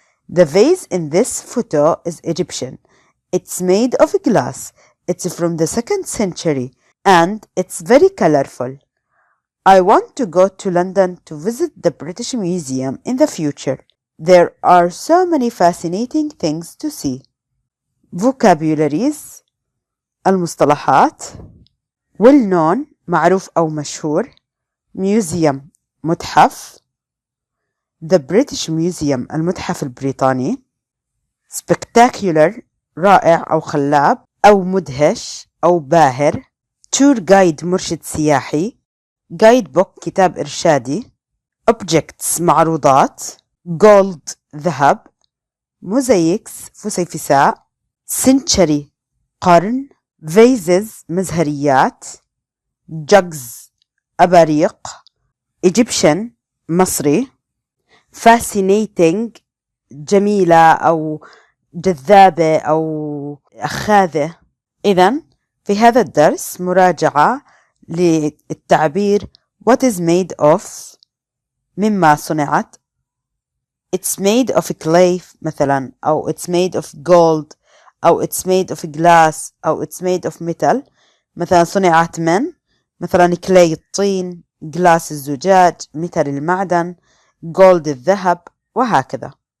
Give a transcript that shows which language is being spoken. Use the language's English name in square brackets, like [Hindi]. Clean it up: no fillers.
[English] The vase in this photo is Egyptian. It's made of glass. It's from the 2nd century and it's very colorful. I want to go to London to visit the British Museum in the future. There are so many fascinating things to see. [Arabic] Vocabularies المصطلحات [English] well known [Arabic] معروف أو مشهور museum متحف the British Museum المتحف البريطاني spectacular رائع أو خلاب أو مدهش أو باهر [English] tour guide [Arabic] مرشد سياحي [English] guide book [Arabic] كتاب إرشادي objects معروضات gold ذهب mosaics فسيفساء century قرن vases مزهريات jugs أباريق Egyptian مصري fascinating جميلة أو جذابة أو أخاذة. إذن في هذا الدرس مراجعة للتعبير [English] what is made of [Arabic] مما صنعت [English] it's made of clay [Arabic] مثلا أو [English] it's made of gold [Arabic] أو [English] it's made of glass [Arabic] أو [English] it's made of metal [Arabic] مثلا صنعت من مثلا clay الطين glass الزجاج metal المعدن gold الذهب وهكذا.